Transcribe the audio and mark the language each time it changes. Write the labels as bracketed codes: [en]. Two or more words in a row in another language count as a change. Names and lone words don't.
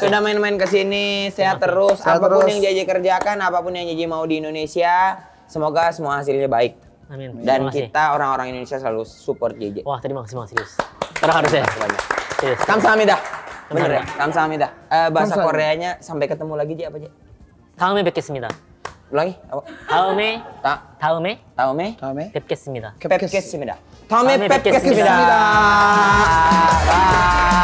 [id] Sudah main-main ke sini. Sehat terus. Sehat Apapun terus. yang JJ kerjakan, apapun yang JJ mau di Indonesia, semoga semua hasilnya baik. Amin. Dan Terima kasih. kita orang-orang Indonesia selalu support JJ. Wah, terima kasih Bang, serius. Terus harus ya. Banyak. Serius. Kamsahamnida. Bener ya? Kamsahamnida. Bahasa Kamsahamnida. Koreanya sampai ketemu lagi Ji apa Ji? [ko] 다음에 뵙겠습니다. [id] Ulangi. Apa? [ko] 다음에 Taume. 뵙겠습니다. Pepkesmida. Taume 다음에 Pepkesmida. 뵙겠습니다. Bye.